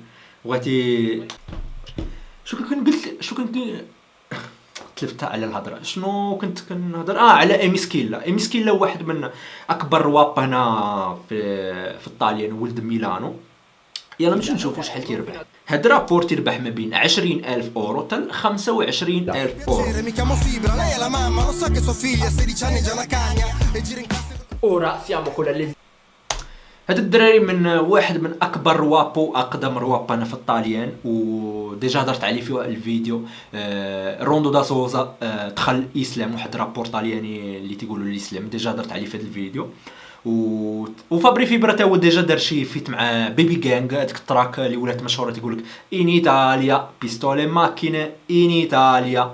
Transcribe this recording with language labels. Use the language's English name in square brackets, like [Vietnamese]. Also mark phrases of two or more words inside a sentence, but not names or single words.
[Arabic] بغيتي شو كنت تلفت على الهضره. شنو كنت كنهضر على اميسكيلا واحد من اكبر رواب هنا في الطاليان، ولد ميلانو. يلا نمشيو نشوفوا شحال تيربح. هاد رابور تيربح ما بين 20,000 اورو حتى 25,000 اورو. [Italian] Ora siamo con la [Arabic] هاد الدراري من واحد من اكبر روابو واقدم روابانا في الطاليان، وديجا هضرت عليه في الفيديو. روندو دا سوزا دخل الاسلام، واحد رابور طالياني اللي تيقولوا الاسلام، ديجا هضرت عليه في هذا الفيديو. وفابري فيبرا تا هو ديجا دار شي فيت مع بيبي غانغ، هذيك التراك اللي ولات مشهوره تيقول لك [Italian] in Italia pistole macchine in Italia.